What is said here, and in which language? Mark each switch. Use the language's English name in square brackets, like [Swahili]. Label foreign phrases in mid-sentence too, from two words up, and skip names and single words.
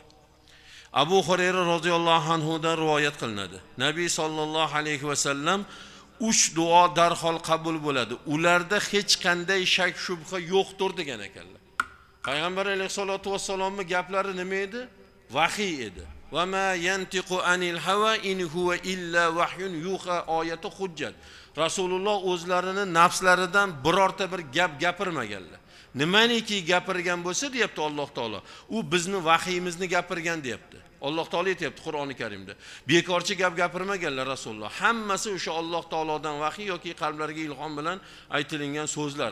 [Uzbek] Abu Hurayra [Arabic] رضي الله عنه [Uzbek] dan rivoyat qilinadi. Nabiy [Arabic] صلى الله عليه وسلم [Uzbek] 3 duo darhol qabul bo'ladi. Ularda hech qanday shak shubha yo'qdir degan ekanlar. Payg'ambar [Arabic] عليه الصلاة والسلام [Uzbek] gaplari nima edi? Vahiy edi. [Arabic] وما ينطق عن الهوى إن هو إلا وحي يوحى [Uzbek] oyati hujjat. Rasululloh o'zlarini nafslaridan birorta bir gap gapirmaganlar. Nimaniki gapirgan bo'lsa deyapti Alloh taolo, u bizni vahiyimizni gapirgan deyapti. Alloh taolo aytayapti Qur'oni Karimda. Bekorchi gap gapirmaganlar Rasululloh. Hammasi o'sha Alloh taolodan vahiy yoki qalblarga ilhom bilan aytilgan so'zlar.